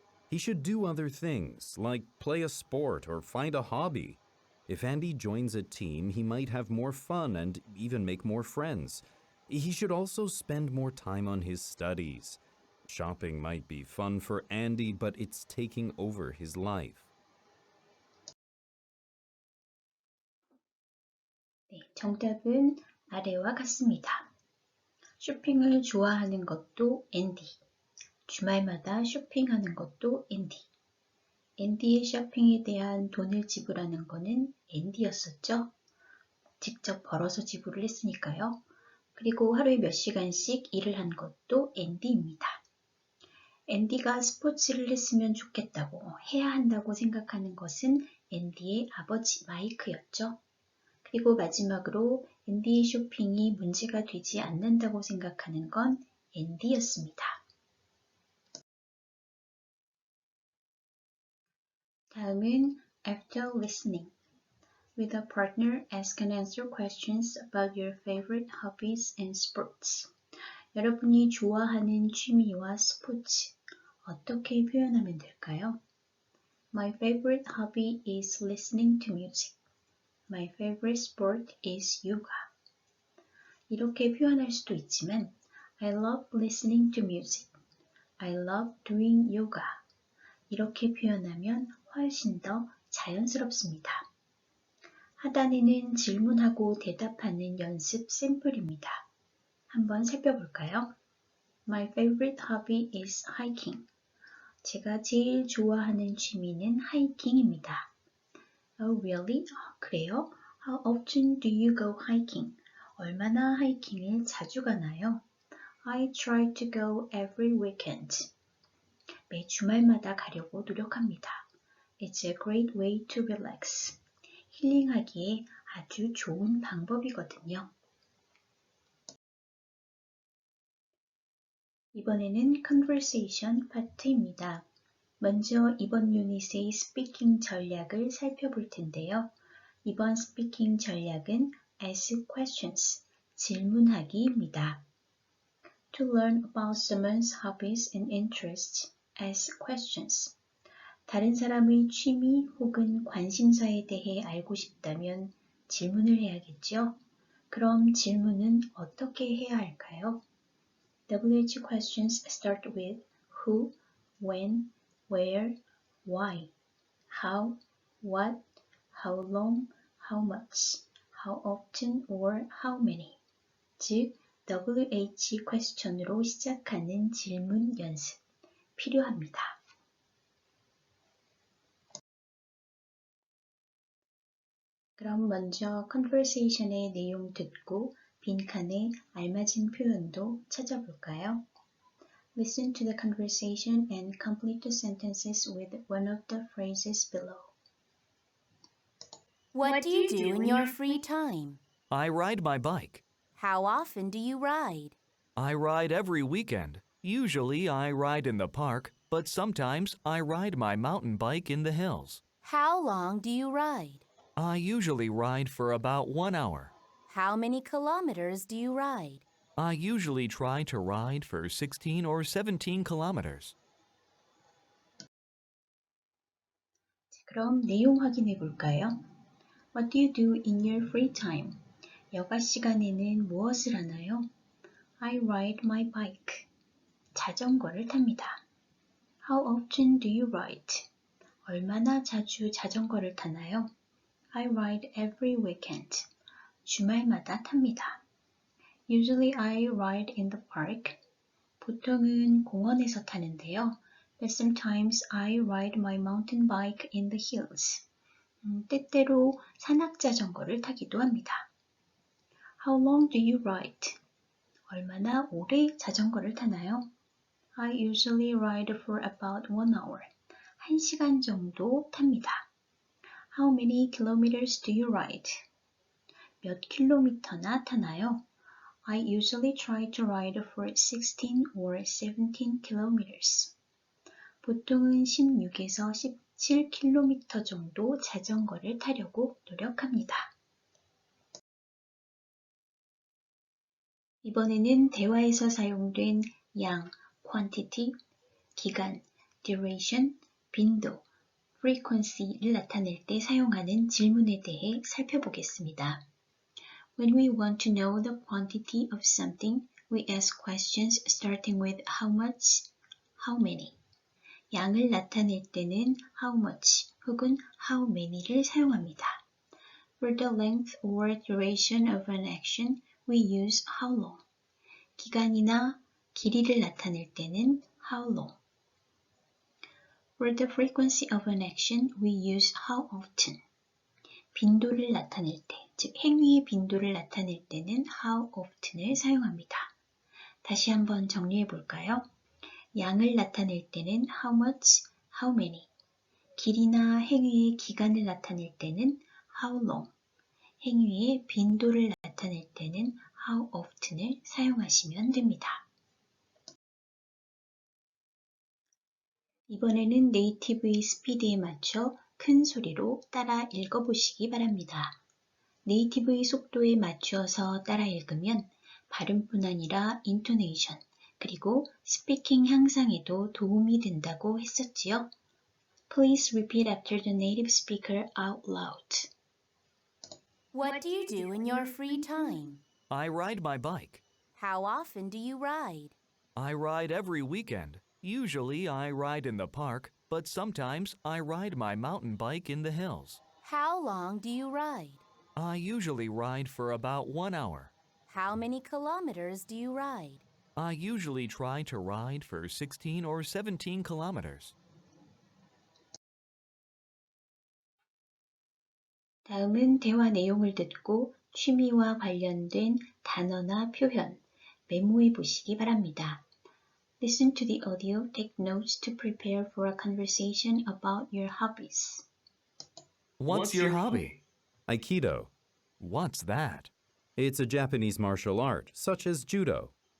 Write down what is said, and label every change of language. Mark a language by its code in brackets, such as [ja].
[en] He should do other things, like play a sport or find a hobby. If Andy joins a team, he might have more fun and even make more friends. He should also spend more time on his studies. Shopping might be fun for Andy, but it's taking over his life. [ko] 네, 정답은 아래와 같습니다. 쇼핑을 좋아하는 것도 앤디. 주말마다 쇼핑하는 것도 앤디. 앤디의 쇼핑에 대한 돈을 지불하는 것은 앤디였었죠. 직접 벌어서 지불을 했으니까요. 그리고 하루에 몇 시간씩 일을 한 것도 앤디입니다. 앤디가 스포츠를 했으면 좋겠다고 해야 한다고 생각하는 것은 앤디의 아버지 마이크였죠. 그리고 마지막으로 앤디의 쇼핑이 문제가 되지 않는다고 생각하는 건 앤디였습니다. 다음은 [en] after listening. With a partner, ask and answer questions about your favorite hobbies and sports. [ko] 여러분이 좋아하는 취미와 스포츠, 어떻게 표현하면 될까요? [en] My favorite hobby is listening to music. My favorite sport is yoga. [ko] 이렇게 표현할 수도 있지만 [en] I love listening to music. I love doing yoga. [ko] 이렇게 표현하면 훨씬 더 자연스럽습니다. 하단에는 질문하고 대답하는 연습 샘플입니다. 한번 살펴볼까요? [en] My favorite hobby is hiking. [ko] 제가 제일 좋아하는 취미는 하이킹입니다. [en] Oh, really? [ko] 그래요? [en] How often do you go hiking? [ko] 얼마나 하이킹을 자주 가나요? [en] I try to go every weekend. [ko] 매 주말마다 가려고 노력합니다. [en] It's a great way to relax. [ko] 힐링하기에 아주 좋은 방법이거든요. 이번에는 conversation 파트입니다. 먼저 이번 유닛의 스피킹 전략을 살펴볼 텐데요. 이번 스피킹 전략은 [en] ask questions, [ko] 질문하기입니다. [en] To learn about someone's hobbies and interests, ask questions. [ko] 다른 사람의 취미 혹은 관심사에 대해 알고 싶다면 질문을 해야겠죠? 그럼 질문은 어떻게 해야 할까요? [en] WH questions start with who, when, where, why, how, what, how long, how much, how often, or how many. [ko] 즉, WH question으로 시작하는 질문 연습 필요합니다. 그럼 먼저 conversation의 내용 듣고 빈칸에 알맞은 표현도 찾아볼까요? [en] Listen to the conversation and complete the sentences with one of the phrases below. What do you do in your free time? I ride my bike. How often do you ride? I ride every weekend. Usually I ride in the park, but sometimes I ride my mountain bike in the hills. How long do you ride? I usually ride for about 1 hour. How many kilometers do you ride? I usually try to ride for 16 or 17 kilometers. [ko] 그럼 내용 확인해 볼까요? [en] What do you do in your free time? [ko] 여가 시간에는 무엇을 하나요? [en] I ride my bike. [ko] 자전거를 탑니다. [en] How often do you ride? [ko] 얼마나 자주 자전거를 타나요? [en] I ride every weekend. [ko] 주말마다 탑니다. [en] Usually I ride in the park. [ko] 보통은 공원에서 타는데요. [en] But sometimes I ride my mountain bike in the hills. [ko] 때때로 산악 자전거를 타기도 합니다. [en] How long do you ride? [ko] 얼마나 오래 자전거를 타나요? [en] I usually ride for about 1 hour. [ko] 1시간 정도 탑니다. [en] How many kilometers do you ride? [ko] 몇 킬로미터나 타나요? [en] I usually try to ride for 16 or 17 kilometers. [ko] 보통은 16에서 17km 정도 자전거를 타려고 노력합니다. 이번에는 대화에서 사용된 양, quantity, 기간, duration, 빈도, frequency를 나타낼 때 사용하는 질문에 대해 살펴보겠습니다. [en] When we want to know the quantity of something, we ask questions starting with how much, how many. [ko] 양을 나타낼 때는 how much 혹은 how many를 사용합니다. [en] For the length or duration of an action, we use how long. [ko] 기간이나 길이를 나타낼 때는 how long. [en] For the frequency of an action, we use how often. [ko] 빈도를 나타낼 때, 즉 행위의 빈도를 나타낼 때는 how often을 사용합니다. 다시 한번 정리해 볼까요? 양을 나타낼 때는 [en] how much, how many. [ko] 길이나 행위의 기간을 나타낼 때는 how long. 행위의 빈도를 나타낼 때는 how often을 사용하시면 됩니다. 이번에는 네이티브의 스피드에 맞춰 큰 소리로 따라 읽어보시기 바랍니다. 네이티브의 속도에 맞추어서 따라 읽으면 발음뿐 아니라 인토네이션, 그리고 스피킹 향상에도 도움이 된다고 했었지요. [en] Please repeat after the native speaker out loud. What do you do in your free time? I ride my bike. How often do you ride? I ride every weekend. Usually I ride in the park, but sometimes I ride my mountain bike in the hills. How long do you ride? I usually ride for about 1 hour. How many kilometers do you ride? I usually try to ride for 16 or 17 kilometers. [ko] 다음은 대화 내용을 듣고 취미와 관련된 단어나 표현, 메모해 보시기 바랍니다. [en] Listen to the audio, take notes to prepare for a conversation about your hobbies. What's your hobby? Aikido. What's that? It's a Japanese martial art, such as judo.